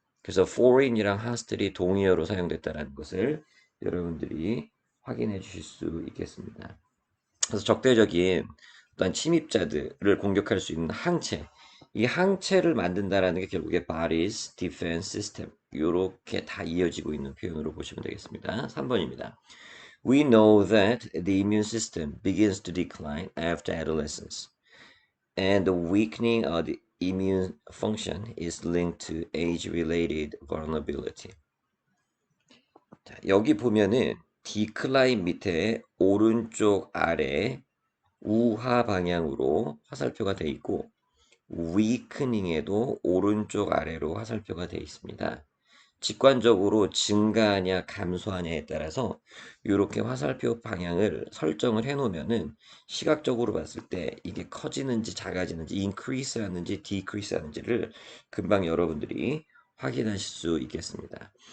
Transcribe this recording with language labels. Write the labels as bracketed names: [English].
[Korean] 그래서 foreign이랑 hostile이 동의어로 사용됐다는 것을 여러분들이 확인해 주실 수 있겠습니다. 그래서 적대적인 어떤 침입자들을 공격할 수 있는 항체, 이 항체를 만든다라는 게 결국에 [English] body's defense system [Korean] 이렇게 다 이어지고 있는 표현으로 보시면 되겠습니다. 3번입니다. [English] We know that the immune system begins to decline after adolescence, and the weakening of the immune function is linked to age-related vulnerability. [Korean] 자, 여기 보면은 decline 밑에 오른쪽 아래 우하 방향으로 화살표가 되어 있고 weakening에도 오른쪽 아래로 화살표가 되어 있습니다. 직관적으로 증가하냐 감소하냐에 따라서 이렇게 화살표 방향을 설정을 해 놓으면은 시각적으로 봤을 때 이게 커지는지 작아지는지 increase 하는지 decrease 하는지를 금방 여러분들이 확인하실 수 있겠습니다.